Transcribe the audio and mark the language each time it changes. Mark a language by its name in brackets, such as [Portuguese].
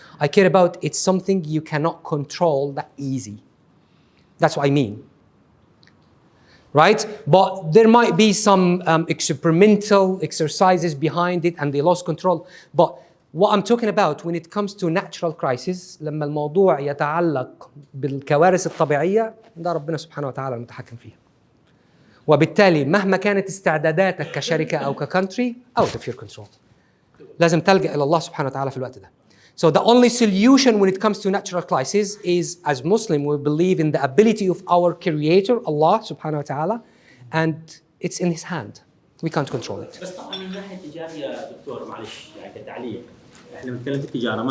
[English] I care about it's something you cannot control that easy. That's what I mean. Right? But there might be some experimental exercises behind it and they lost control. But what I'm talking about when it comes to natural crisis, [Arabic] لما الموضوع يتعلق بالكوارث الطبيعية، ده ربنا سبحانه وتعالى المتحكم فيها. وبالتالي مهما كانت استعداداتك كشركة أو ككونتري [English] out of your control. [Arabic] لازم تلجأ إلى الله سبحانه وتعالى في الوقت ده. [English] So the only solution when it comes to natural crisis is, as Muslim, we believe in the ability of our Creator, Allah subhanahu wa ta'ala, and it's in His hand. We can't control it. [Arabic] بس طبعا من ناحية التجارية دكتور معلش يعني كتعليق، احنا بنتكلم في التجارة ما